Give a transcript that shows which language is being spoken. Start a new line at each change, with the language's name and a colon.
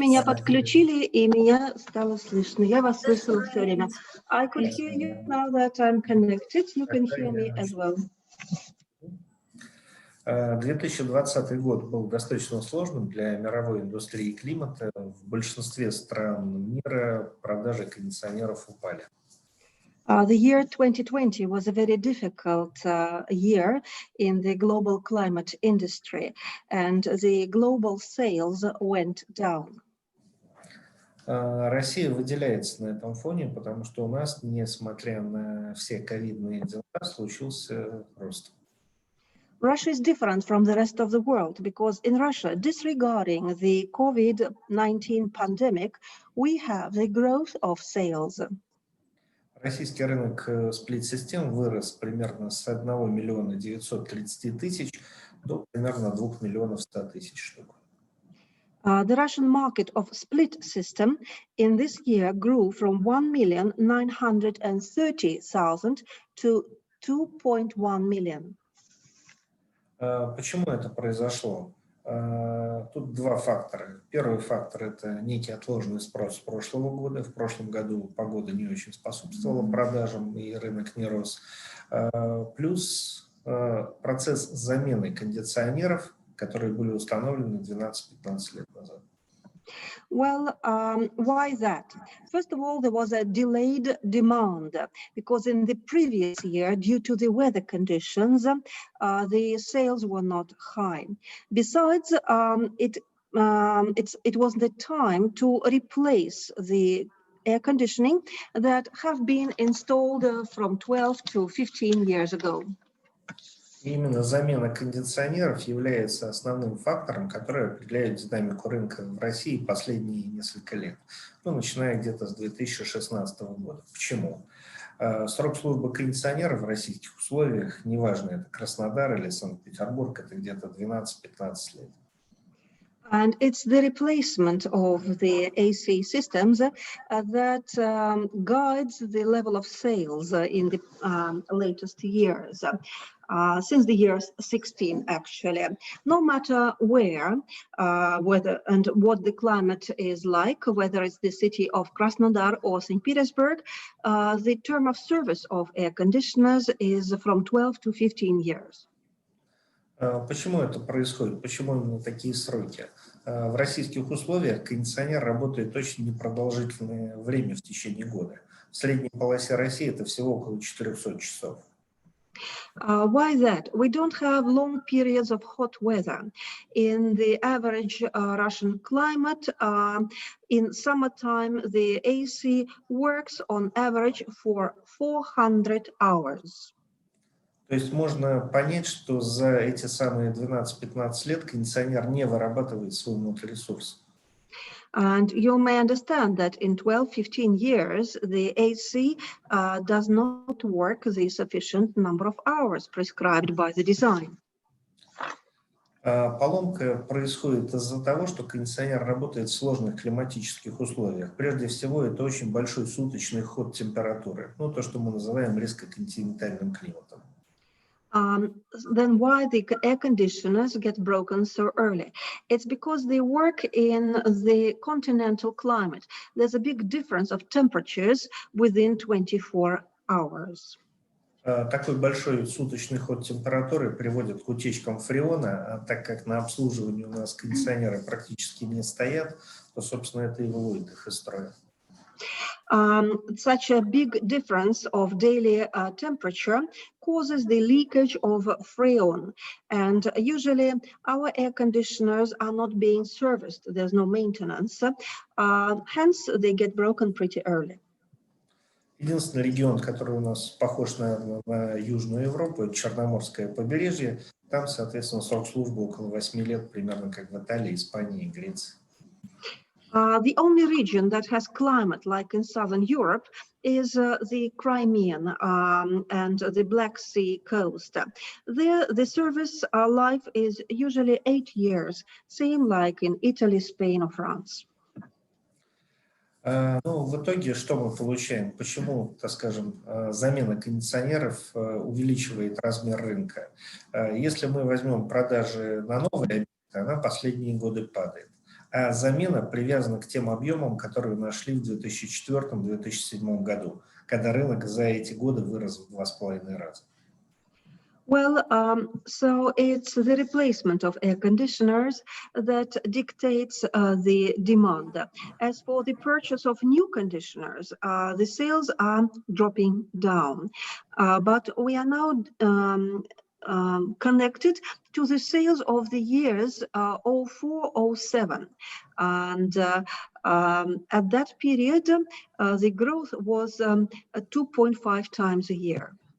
Russian: меня подключили, и меня стало слышно. Я вас слышала все время.
English: I could hear you now that I'm connected. You can hear me as well.
Russian: 2020 год был достаточно сложным для мировой индустрии климата. В большинстве стран мира продажи кондиционеров упали.
English: The year 2020 was a very difficult year in the global climate industry, and the global sales went down.
Russian: Россия выделяется на этом фоне, потому что у нас, несмотря на все ковидные дела, случился рост.
English: Russia is different from the rest of the world because in Russia, disregarding the COVID-19 pandemic, we have the growth of sales.
Russian: Российский рынок сплит-систем вырос примерно с 1 миллиона 930 тысяч до примерно 2 миллионов 100 тысяч штук.
English: The Russian market of split system in this year grew from 1,930,000 to 2.1 million.
Russian: Почему это произошло? Тут два фактора. Первый фактор – это некий отложенный спрос с прошлого года. В прошлом году погода не очень способствовала продажам, и рынок не рос. Плюс процесс замены кондиционеров, которые были установлены 12-15 лет назад.
English: Well, why that? First of all, there was a delayed demand because in the previous year, due to the weather conditions, the sales were not high. Besides, it was the time to replace the air conditioning that have been installed from 12 to 15 years ago.
Russian: И именно замена кондиционеров является основным фактором, который определяет динамику рынка в России последние несколько лет, начиная где-то с 2016 года. Почему? Срок службы кондиционера в российских условиях, неважно, это Краснодар или Санкт-Петербург, это где-то 12-15 лет.
English: And it's the replacement of the AC systems that guides the level of sales in the latest years. Since the year 16, actually, no matter where, whether and what the climate is like, whether it's the city of Krasnodar or St. Petersburg, the term of service of air conditioners is from 12 to 15 years.
Russian: Почему это происходит? Почему именно такие сроки? В российских условиях кондиционер работает очень непродолжительное время в течение года. В средней полосе России это всего около 400 часов.
English: Why that? We don't have long periods of hot weather. In the average Russian climate, in summertime, the AC works on average for 400 hours.
Russian: То есть можно понять, что за эти самые 12-15 лет кондиционер не вырабатывает свой моторесурс.
English: And you may understand that in 12-15 years, the AC does not work the sufficient number of hours prescribed by the design.
Russian: Поломка происходит из-за того, что кондиционер работает в сложных климатических условиях. Прежде всего, это очень большой суточный ход температуры, ну, то, что мы называем резкоконтинентальным климатом.
English: Then why the air conditioners get broken so early? It's because they work in the continental climate. There's a big difference of temperatures within 24 hours.
Russian: Такой большой суточный ход температуры приводит к утечкам фреона, а так как на обслуживании у нас кондиционеры практически не стоят, то, собственно, это и выводит их из строя.
English: Such a big difference of daily temperature causes the leakage of freon, and usually our air conditioners are not being serviced. There's no maintenance, hence they get broken pretty early.
Russian: Единственный регион, который у нас похож, наверное, на Южную Европу, это Черноморское побережье. Там, соответственно, срок службы около 8 лет, примерно как в Италии, Испании и Греции.
English: The only region that has climate like in Southern Europe is the Crimean and the Black Sea coast. There, the service life is usually 8 years, same like in Italy, Spain, or France.
Russian: Ну, в итоге что мы получаем? Почему, так скажем, замена кондиционеров увеличивает размер рынка? Если мы возьмем продажи на новые объекты, она последние годы падает. А замена привязана к тем объемам, которые нашли в 2004-2007 году, когда рынок за эти годы вырос в 2,5 раза.
English: Well, so it's the replacement of air conditioners that dictates the demand. As for the purchase of new conditioners, the sales are dropping down, but we are now connected to the sales of the years 04-07, and at that period, the growth was 2.5 times a year.